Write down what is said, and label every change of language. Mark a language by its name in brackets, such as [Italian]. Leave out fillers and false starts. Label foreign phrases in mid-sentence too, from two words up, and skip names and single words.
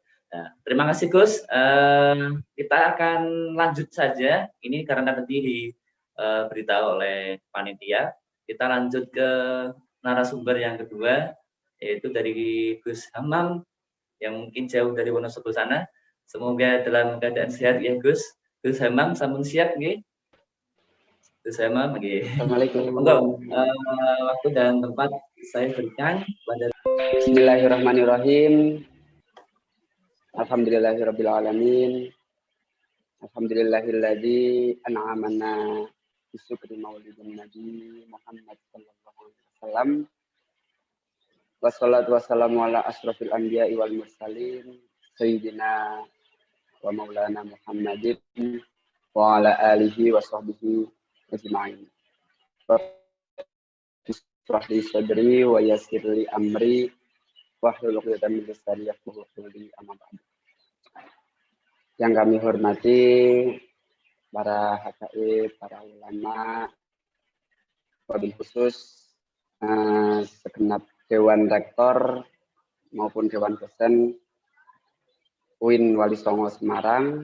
[Indonesian] Nah, terima kasih Gus. Kita akan lanjut saja. Ini karena tadi diberitahu oleh panitia. Kita lanjut ke narasumber yang kedua, yaitu dari Gus Hamam yang mungkin jauh dari Wonosobo sana. Semoga dalam keadaan sehat ya Gus. [Javanese] Gus Hamam, sampun siap nggih? Gus Hamam nggih. [Arabic] السلام عليكم. [Indonesian] Waktu dan tempat saya berikan pada. [Arabic] بسم الله الرحمن الرحيم. الحمد لله رب العالمين. الحمد لله الذي أنعمنا بشكر مولد النبي محمد صلى الله عليه وسلم. والصلاة والسلام على أشرف الأنبياء والمرسلين سيدنا ومولانا محمد وعلى آله وصحبه أجمعين. بسم الله لي صدري ويسر لي أمري واحلل عقدة من لساني يفقهوا قولي، أما بعد. [Indonesian] Yang kami hormati para habaib, para ulama, [Arabic] وبالخصوص [Indonesian] segenap Dewan Rektor maupun Dewan Dosen UIN Wali Songo Semarang.